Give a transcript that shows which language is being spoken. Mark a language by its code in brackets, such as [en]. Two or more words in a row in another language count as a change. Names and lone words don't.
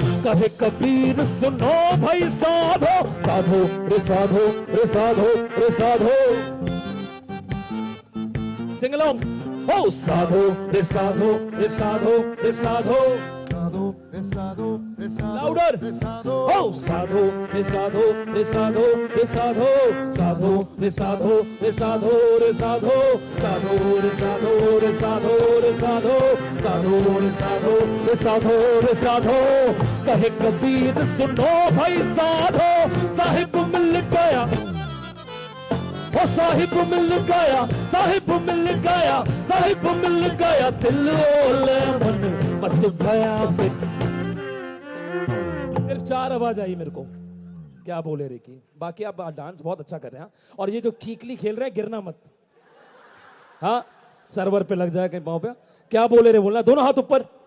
[hi] कहे कबीर सुनो भाई साधो साधो रे साधो रे साधो रे साधो [en] sing along [hi] हो साधो रे साधो रे साधो रे साधो Louder. ओह, साधु, रे साधु, रे साधु, रे साधु, साधु, रे साधु, रे साधु, रे साधु, साधु, रे साधु, रे साधु, रे साधु, साधु, रे साधु, रे साधु, रे साधु. कहे कबीर सुनो भाई साधो साहिब मिल गया ओ साहिब मिल गया साहिब मिल गया साहिब मिल गया दिल ओले मन मस्त भया फिर सिर्फ 4 आवाज आई मेरे को क्या बोले रे की बाकी आप डांस बहुत अच्छा कर रहे हैं और ये जो कीकली खेल रहे हैं गिरना मत हाँ सर्वर पे लग जाए कहीं पाँव पे क्या बोले रे बोलना दोनों हाथ ऊपर